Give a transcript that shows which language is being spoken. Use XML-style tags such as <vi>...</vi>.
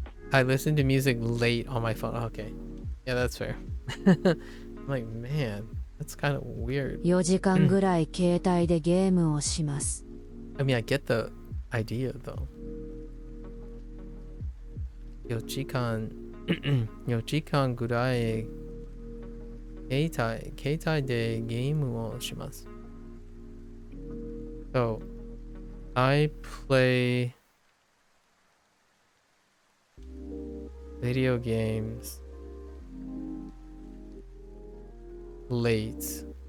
<en>I listen to music late on my phone. Okay. Yeah, that's fair. I'm like, man, that's kind of weird.</en> <ja>4時間ぐらい携帯でゲームをします。</ja> <en>I mean, I get the idea though.</en> <ja>4時間ぐらい携帯でゲームをします。</ja> <en>So, I play video games late.</en>